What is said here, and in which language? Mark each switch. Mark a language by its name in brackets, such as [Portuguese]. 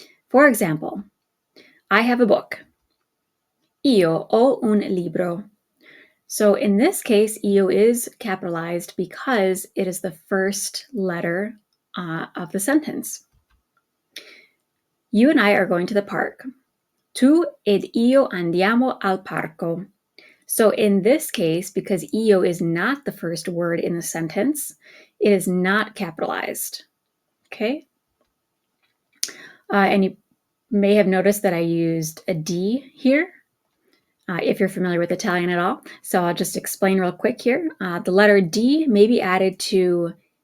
[English] For example, I have a book. [Italian] Io ho un libro. [English] So in this case, io is capitalized because it is the first letter of the sentence. You and I are going to the park. [Italian] Tu ed io andiamo al parco. [English] So in this case, because io is not the first word in the sentence, it is not capitalized. Okay? And you may have noticed that I used a D here, if you're familiar with Italian at all. So I'll just explain real quick here. The letter D may be added to